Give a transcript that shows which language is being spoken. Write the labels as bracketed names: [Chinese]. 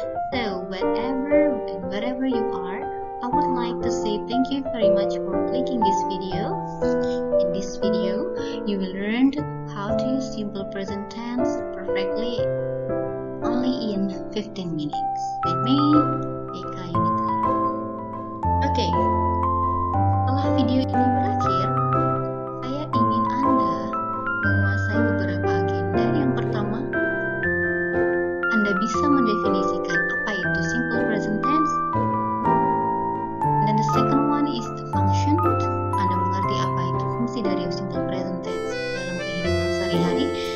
[English] So, whatever you are, I would like to say thank you very much for clicking this video. In this video, you will learn how to use simple present tense perfectly only in 15 minutes. With me, Eka Yunita. [Indonesian] Setelah video ini berakhir, saya ingin Anda menguasai beberapa agenda. Yang pertama, Anda bisa mendefinisikan apa itu simple present tense. [English] And then the second one is the function. [Indonesian] Anda mengerti apa itu fungsi dari simple present tense dalam kehidupan sehari-hari.